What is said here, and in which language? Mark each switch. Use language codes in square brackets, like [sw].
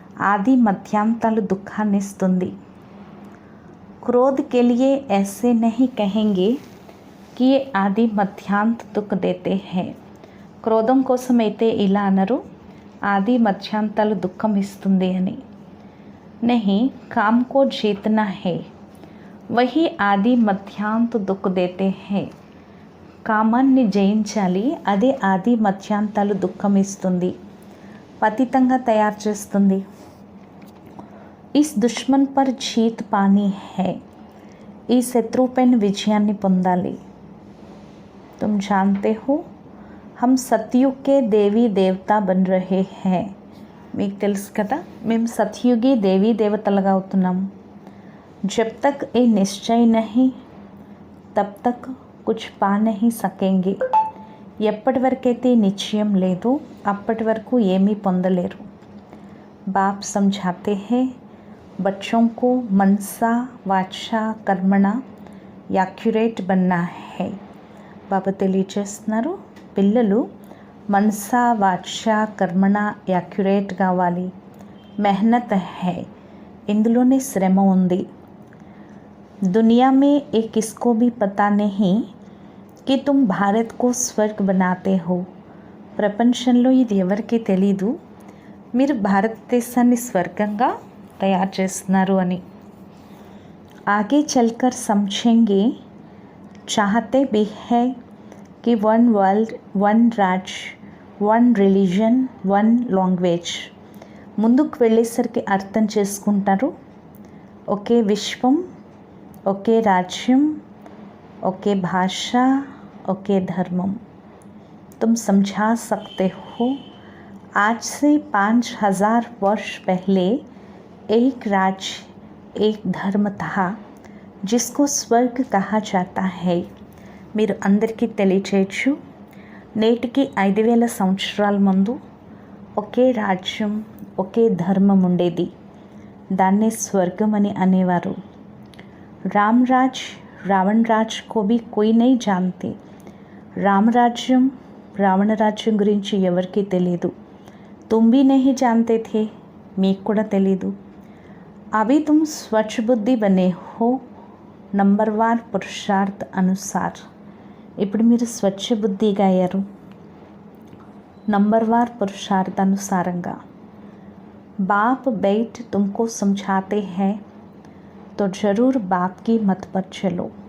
[te] ఆది మధ్యాంతాలు దుఃఖాన్ని ఇస్తుంది. [hi] క్రోధ్ के लिए ऐसे नहीं कहेंगे कि ये ఆది మధ్యాంత దుఃఖ देते हैं. [te] క్రోధం కోసం అయితే ఇలా అనరు, ఆది మధ్యాంతాలు దుఃఖం ఇస్తుంది అని. [hi] नहीं, काम को जीतना है, वही ఆది మధ్యాంత దుఃఖ देते हैं. [te] కామాన్ని జయించాలి, అదే ఆది మధ్యాంతాలు దుఃఖం ఇస్తుంది, పతితంగా తయారు చేస్తుంది. [hi] इस दुश्मन पर जीत पानी है, [te] ఈ శత్రువు పైన విజయాన్ని పొందాలి. [hi] तुम जानते हो हम सतयुग के देवी देवता बन रहे हैं. [te] మీకు తెలుసు కదా, మేము సత్యుగి దేవీ దేవతలుగా అవుతున్నాం. [hi] जब तक ये निश्चय नहीं तब तक कुछ पा नहीं सकेंगे. [te] ఎప్పటి వరకైతే నిశ్చయం లేదో అప్పటి వరకు ఏమీ పొందలేరు. [hi] बाप समझाते हैं बच्चों को मनसा वाचा कर्मणा యాక్యురేట్ బన్నా హై. [te] బాబా తెలియచేస్తున్నారు, పిల్లలు మనసా వాచా కర్మణ యాక్యురేట్ కావాలి. [hi] మెహనత్ హై, [te] ఇందులోనే శ్రమ ఉంది. [hi] दुनिया में ये किसको भी पता नहीं कि तुम भारत को स्वर्ग बनाते हो. [te] ప్రపంచంలో ఇది ఎవరికీ తెలీదు, మీరు భారతదేశాన్ని స్వర్గంగా తయారు చేస్తున్నారు అని. [hi] आगे चलकर समझेंगे, चाहते भी है कि वन वर्ल्ड, वन राज्य, वन రిలీజన్, వన్ లాంగ్వేజ్. [te] ముందుకు వెళ్ళేసరికి అర్థం చేసుకుంటారు, ఒకే విశ్వం, ఒకే రాజ్యం, ఒకే భాష, ఒకే ధర్మం. [hi] तुम समझा सकते हो आज से 5000 वर्ष पहले एक राज्य, एक धर्म था जिसको स्वर्ग कहा जाता है. [te] మీరు అందరికీ తెలియచేయచ్చు, నేటికి 5000 సంవత్సరాల ముందు ఒకే రాజ్యం, ఒకే ధర్మం ఉండేది, దాన్నే స్వర్గం అని అనేవారు. [hi] राम राज रावण राज को भी कोई नहीं जानते. [te] రామరాజ్యం, రావణ రాజ్యం గురించి ఎవరికీ తెలియదు. [hi] तुम भी नहीं जानते थे, [te] మీకు కూడా తెలీదు. [hi] अभी तुम स्वच्छ बुद्धि बने हो नंबरवार पुरुषार्थ अनुसार. [te] ఇప్పుడు మీరు స్వచ్ఛ బుద్ధిగా అయ్యారు, నంబర్వార్ పురుషార్థానుసారంగా. [hi] बाप बैठ तुमको समझाते हैं तो जरूर बाप की मत पर चलो.